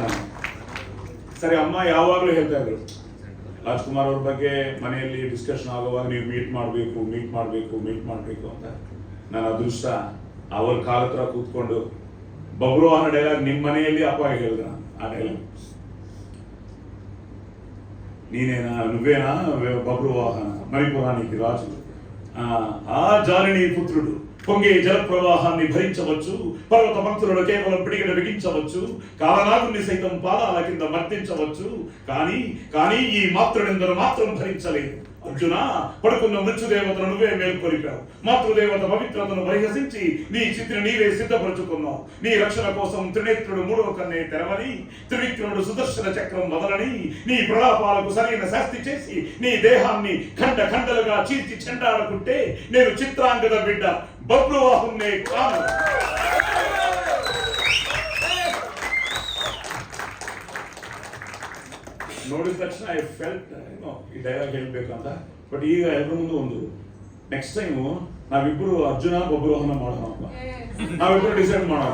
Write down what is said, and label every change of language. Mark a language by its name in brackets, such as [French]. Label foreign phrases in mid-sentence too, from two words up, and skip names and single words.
[Kannada] ಸರಿ, ಅಮ್ಮ ಯಾವಾಗಲೂ ಹೇಳ್ತಾ ಇದ್ರು ರಾಜ್ಕುಮಾರ್ ಅವ್ರ ಬಗ್ಗೆ ಮನೆಯಲ್ಲಿ ಡಿಸ್ಕಷನ್ ಆಗುವಾಗ ನೀವು ಮೀಟ್ ಮಾಡಬೇಕು ಅಂತ. ನನ್ನ ಅದೃಷ್ಟ ಅವ್ರ ಕಾಲ ಹತ್ರ ಕೂತ್ಕೊಂಡು ಬಬ್ಲು ವಾಹನ ಡೈಲಾಗ್ ನಿಮ್ಮ ಮನೆಯಲ್ಲಿ ಅಪ್ಪ ಹೇಳಿದ ಆ ಡೈಲಾಗ್. [Telugu] ನೀನೇನಾ నువ్వేనా బబ్రు వాహన మణిపురానికి రాజు, ఆ జాలిని పుత్రుడు పొంగే జలప్రవాహాన్ని భరించవచ్చు, పర్వత మంత్రులను కేవలం పిడికిన బిగించవచ్చు, కాలనాగుని సైతం పాదాల కింద మర్దించవచ్చు, కానీ ఈ మాతృనిందను మాత్రం భరించలేదు. అర్జున, పడుకున్న మృత్యుదేవతను నువ్వే మేల్కొలిపావు. మాతృదేవత పవిత్రతను పరిహసించి నీ చిత్రిని నీవే సిద్ధపరచుకున్నావు. నీ రక్షణ కోసం త్రినేత్రుడు మూడవ కన్నే తెరవని, త్రివిక్రముడు సుదర్శన చక్రం వదలని, నీ ప్రలాపాలకు సరైన శాస్తి చేసి నీ దేహాన్ని ఖండ ఖండలుగా చీల్చి చెండాడుకుంటే నేను చిత్రాంగద బిడ్డ బబ్లు వాహన్నే కాను. [Kannada] ನೋಡಿದ ತಕ್ಷಣ [English] I felt [Kannada] ಈ ಡೈಲಾಗ್ ಹೇಳ್ಬೇಕು ಅಂತ. ಬಟ್ ಈಗ ಎಲ್ಲರ ಮುಂದೆ ಒಂದು [English] next time [Kannada] ನಾವಿಬ್ರು ಅರ್ಜುನ ಬಬ್ರು ವಾಹನ ಮಾಡೋಣ ಅಂತ ನಾವಿಬ್ರು ಡಿಸೈಡ್ ಮಾಡೋಣ.